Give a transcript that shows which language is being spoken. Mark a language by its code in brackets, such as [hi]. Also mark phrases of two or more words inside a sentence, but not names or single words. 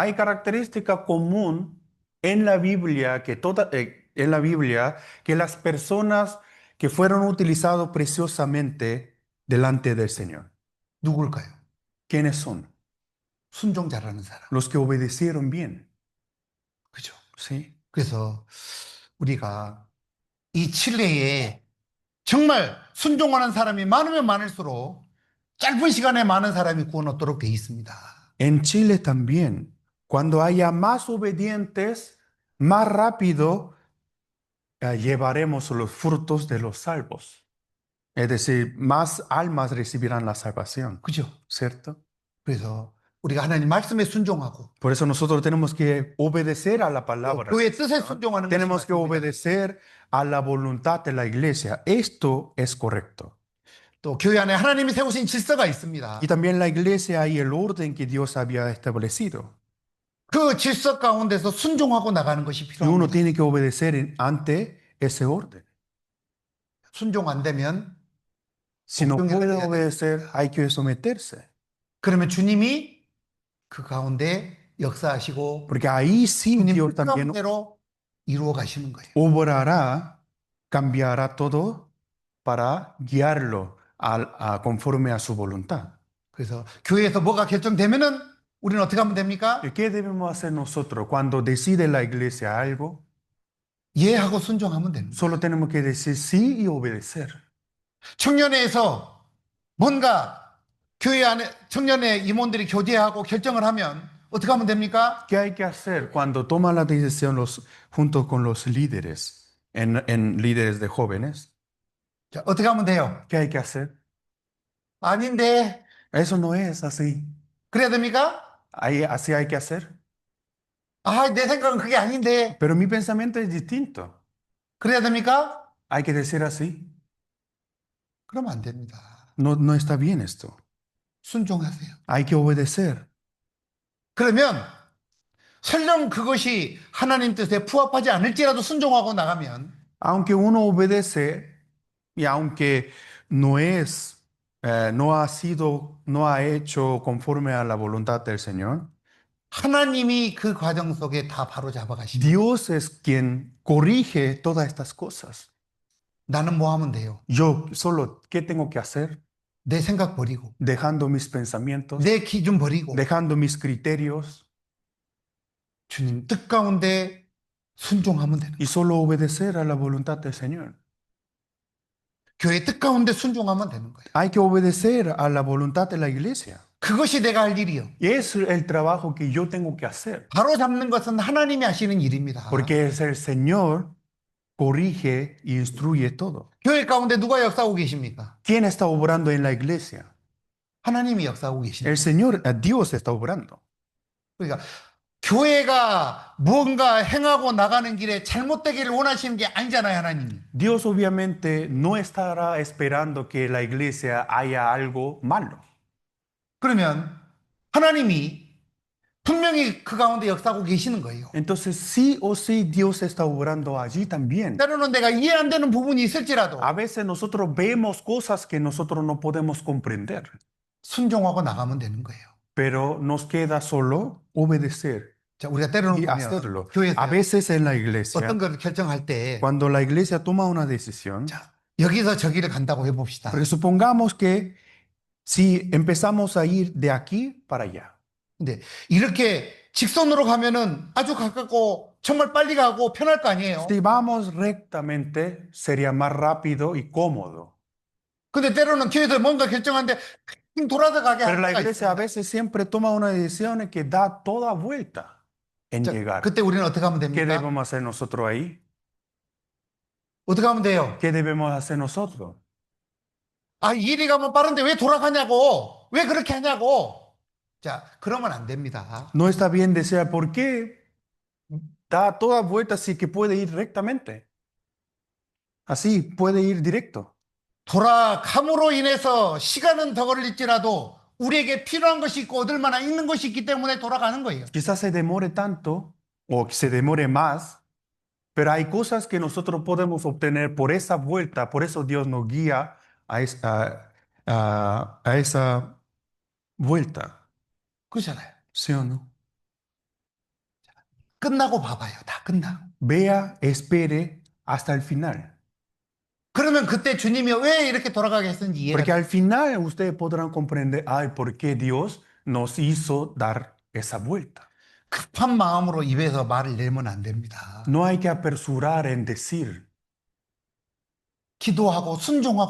[es] Hay característica común en la Biblia en la Biblia que las personas que fueron utilizados preciosamente delante del Señor. [ko] 누굴까요? [es] ¿Quiénes son? [ko] 순종 잘하는 사람. [es] Los que obedecieron bien, [ko] 그죠? [es] ¿sí? [ko] 그래서 우리가 이 칠레에 정말 순종하는 사람이 많으면 많을수록 짧은 시간에 많은 사람이 구원 얻도록 되어 있습니다. [es] En Chile también, cuando haya más obedientes, más rápido llevaremos los frutos de los salvos. Es decir, más almas recibirán la salvación, [ko] 그죠? [es] ¿cierto? [ko] 그래서 우리가 하나님 말씀에 순종하고 [es] Por eso nosotros tenemos que obedecer a la [ko] 또 [es] palabra [ko] 교회 [es] del [ko] 뜻에 [es] Señor. [ko] 순종하는 것이 [es] Tenemos que [ko] 맞습니다. [es] obedecer a la voluntad de la iglesia. Esto es correcto. [ko] 또 교회 안에 하나님이 세우신 질서가 있습니다. [es] Y también en la iglesia hay el orden que Dios había establecido. [ko] 그 질서 가운데서 순종하고 나가는 것이 [es] Y uno [ko] 필요합니다. [es] tiene que obedecer ante ese orden. [ko] 순종 안 되면 [es] Si no [ko] 복종해야 [es] puede [ko] 돼야 [es] obedecer, [ko] 됩니다. [es] hay que someterse. [ko] 그러면 주님이 그 가운데 역사하시고 [es] Porque ahí sí [ko] 주님 [es] Dios [ko] 뜻 [es] también [ko] 가운데로 이루어 가시는 거예요. [es] obrará, cambiará todo para guiarlo conforme a su voluntad. [ko] 그래서 교회에서 뭐가 결정되면은 우리는 어떻게 하면 됩니까? [es] ¿Y qué debemos hacer nosotros cuando decide la iglesia algo? [ko] 예하고 순종하면 됩니다. [es] Solo tenemos que decir sí y obedecer. [ko] 청년회에서 뭔가 교회 안에 청년회 임원들이 교제하고 결정을 하면 어떻게 하면 됩니까? [es] ¿Qué hay que hacer cuando toman la decisión junto con los líderes, en líderes de jóvenes? [ko] 자, 어떻게 하면 돼요? [es] ¿Qué hay que hacer? [ko] 아닌데 [es] Eso no es así. [ko] 그래야 됩니까? [es] Así hay que hacer. [ko] 아, 내 생각은 그게 아닌데 [es] Pero mi pensamiento es distinto. [ko] 그래야 됩니까? [es] Hay que decir así. [ko] 그러면 안 됩니다. [es] No, no está bien esto. [ko] 순종하세요. [es] Hay que obedecer. [ko] 그러면 설령 그것이 하나님 뜻에 부합하지 않을지라도 순종하고 나가면 [es] Aunque uno obedece y aunque no es, no ha hecho conforme a la voluntad del Señor, [ko] 하나님이 그 과정 속에 다 바로 잡아가십니다. [es] Dios es quien corrige todas estas cosas. [ko] 나는 뭐 하면 돼요? [es] Yo solo, ¿qué tengo que hacer? [ko] 내 생각 버리고 [es] Dejando mis pensamientos, [ko] 내 기준 버리고 [es] dejando mis criterios [ko] 주님 뜻 가운데 순종하면 되는 [es] y [ko] 거예요. [es] solo obedecer a la voluntad del Señor. [ko] 교회 뜻 가운데 순종하면 되는 거예요. [es] Hay que obedecer a la voluntad de la iglesia. [ko] 그것이 내가 할 일이요. [es] Y es el trabajo que yo tengo que hacer. [ko] 바로 잡는 것은 하나님이 하시는 일입니다. [es] Porque es el Señor corrige y instruye todo. [ko] 교회 가운데 누가 역사하고 계십니까? [es] ¿Quién está obrando en la iglesia? [ko] 하나님이 역사하고 계십니다. [es] El Señor, Dios está obrando. [ko] 그러니까 교회가 무언가 행하고 나가는 길에 잘못되기를 원하시는 게 아니잖아요, 하나님이. [es] Dios obviamente no estará esperando que la iglesia haya algo malo. [ko] 그러면 하나님이 분명히 그 가운데 역사하고 계시는 거예요. [es] Entonces, sí o sí, Dios está obrando allí también. [ko] 때로는 내가 이해 안 되는 부분이 있을지라도 [es] A veces nosotros vemos cosas que nosotros no podemos comprender, [ko] 순종하고 나가면 되는 거예요. [es] pero nos queda solo obedecer [ko] 자, 우리가 때로는 [es] y [ko] 보면 [es] hacerlo. [ko] 교회에서 [es] A veces en la iglesia, [ko] 어떤 걸 결정할 때 [es] cuando la iglesia toma una decisión, [ko] 자, 여기서 저기를 간다고 해봅시다. [es] porque supongamos que si empezamos a ir de aquí para allá, [ko] 근데 이렇게 직선으로 가면은 아주 가깝고 정말 빨리 가고 편할 거 아니에요. [es] si vamos rectamente, sería más rápido y cómodo. [ko] 근데 때로는 교회에서 뭔가 결정하는데 돌아서 가게 [es] Pero [ko] 할 [es] la [ko] 때가 [es] iglesia a [ko] 있습니다. [es] veces siempre toma una decisión que da toda vuelta en [ko] 자, [es] llegar. [ko] 그때 우리는 어떻게 하면 [es] ¿Qué [ko] 됩니까? [es] debemos hacer nosotros ahí? [ko] 어떻게 하면 돼요? [es] ¿Qué debemos hacer nosotros? [ko] 아, 이리 가면 빠른데 왜 돌아가냐고. 왜 그렇게 하냐고. 자, 그러면 안 됩니다. [es] No está bien desear. ¿Por qué da toda vuelta así que puede ir rectamente? Así puede ir directo. [ko] 돌아감으로 인해서 시간은 더 걸릴지라도 우리에게 필요한 것이 있고 얻을 만한 있는 것이 있기 때문에 돌아가는 거예요. [es] Quizás se demore tanto o que se demore más, pero hay cosas que nosotros podemos obtener por esa vuelta. Por eso Dios nos guía a esa vuelta. [ko] 그렇잖아요. [es] ¿Sí o no? [ko] 끝나고 봐봐요. 다 끝나고. [es] Vea, espere hasta el final. [ko] 그러면 그때 주님이 왜 이렇게 돌아가게 했는지 이해가 [es] Porque [ko] 돼요. [es] al final ustedes podrán comprender, ay, por qué Dios nos hizo dar esa vuelta. [ko] 급한 마음으로 입에서 말을 내면 안 됩니다. [es] No hay que apresurar en decir, [ko] 기도하고 순종하고